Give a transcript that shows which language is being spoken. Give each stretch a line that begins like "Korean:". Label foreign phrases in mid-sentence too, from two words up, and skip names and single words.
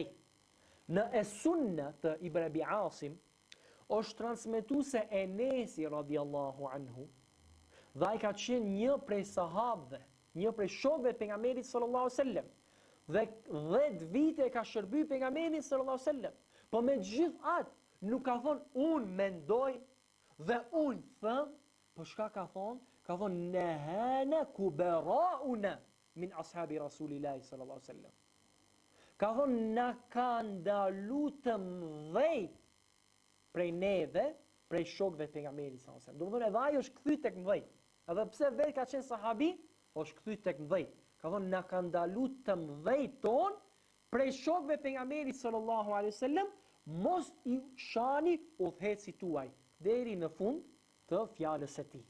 Albanian: Në Sunna të Ibn Abi Asim është transmetuese Enesi
Arabic: رضي الله عنه,
Albanian: dhe ai ka qenë një prej sahabëve, një prej shokëve të pejgamberit
Arabic: صلى الله عليه وسلم.
Albanian: Dhe 10 vite ka shërby pejgamberin
Arabic: صلى الله عليه وسلم.
Albanian: Po me gjithë atë Nuk ka thonë unë mendoj dhe unë thëm, për shka ka thonë? Ka thonë
Arabic: نهانا كبراؤنا من أصحاب رسول الله صلى الله سلم.
Albanian: Ka thonë na ka ndalu të mdhejt prej neve, prej shokve të pejgamberit
Arabic: صلى الله عليه وسلم.
Albanian: Do të thonë edhe ai është kthy tek mdhejt. Edhe pse vetë ka qenë sahabi, është kthy tek mdhejt. Ka thonë na ka ndalu të mdhejt ton prej shokve të pejgamberit
Arabic: صلى الله عليه وسلم,
Albanian: mos i shani udhëhecit tuaj deri në fund të fjalës së tij.